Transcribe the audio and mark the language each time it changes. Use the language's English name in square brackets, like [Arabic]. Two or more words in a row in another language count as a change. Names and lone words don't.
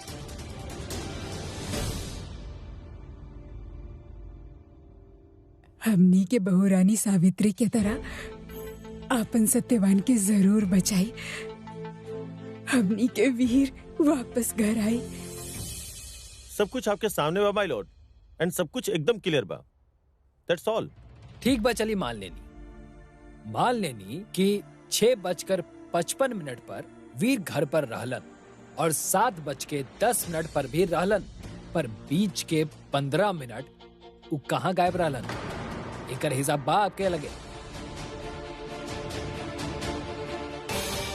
[Bhojpuri] हमनी के बहुरानी सावित्री के तरह आपन सत्यवान के जरूर बचाई। हमनी के वीर वापस घर आई। सब कुछ आपके सामने बा [English] my lord, [Bhojpuri] एंड सब कुछ एकदम क्लियर बा। [English] that's all. [Bhojpuri] ठीक बा, चली मान लेनी कि 6:55 पर वीर घर पर रहलन और 7:10 पर भी रहलन, पर बीच के 15 मिनट वो कहाँ गायब रहलन? एकर हिसाब बा आपके लगे?